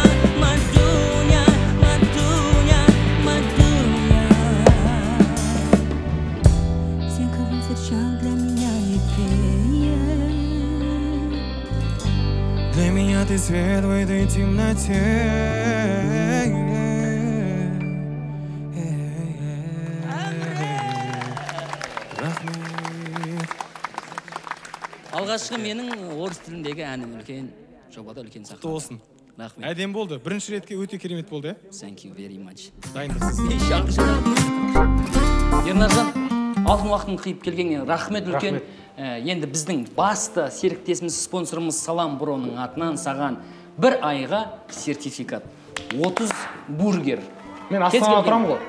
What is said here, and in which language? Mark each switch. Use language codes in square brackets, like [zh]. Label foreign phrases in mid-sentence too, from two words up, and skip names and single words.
[ru] Мадуня, Мадуня, Мадуня. Все, кого встречал, для меня не ты. Для меня ты свет в этой темноте. [kk] Рахмет. Алғашқы менің орыс тіліндегі әнім үлкен жобада үлкен Құтты сахнада. болсын. Рахмет. Әдем болды. Бірінші ретке өте керемет болды, [en] Thank you very much. [kk] Дайындықсыз. Ернаржан, алтын уақытын қиып келгенге рахмет үлкен. Енді біздің басты серіктесіміз, спонсорымыз Салам Броның атынан саған бір айға сертификат. 30 бургер. Мен Астанада тұрамын ғой.